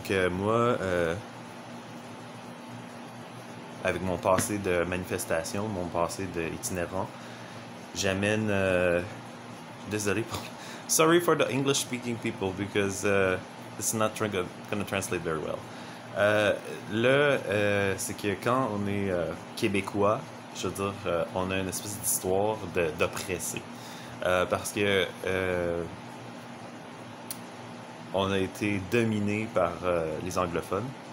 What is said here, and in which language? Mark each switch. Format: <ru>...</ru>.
<fr>Moi, avec mon passé de manifestation, mon passé d'itinérant, j'amène... désolé pour...</fr> <en>Sorry for the English speaking people because it's not gonna translate very well.</en> <fr>C'est que quand on est québécois, je veux dire, on a une espèce d'histoire d'oppressé. Parce que on a été dominé par les anglophones.</fr>